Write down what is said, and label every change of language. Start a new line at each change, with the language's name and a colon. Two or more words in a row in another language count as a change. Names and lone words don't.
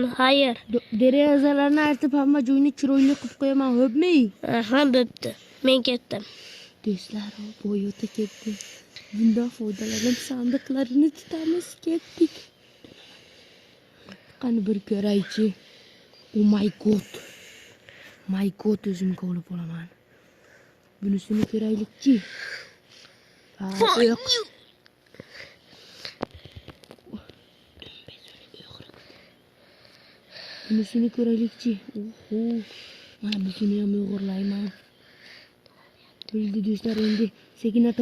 Uzbek: Hayır. Derazalarni artib hamma joyni chiroyli qilib qo'yaman, xo'pmi? Aha, bo'pti. Men ketdim. Do'stlar, Boyota ketdi. Bundan foydalanib sandiqlarini tutamiz, ketdik. Qani bir ko'raychi.
English: Oh my god. My god,
Uzbek: o'zimga olib olaman. Bunisini ko'raylikchi. Yo'q. Bunisini ko'raylikchi. Oho. Mana buni ham o'g'irlayman. Bildi do'stlar, endi sekin atam.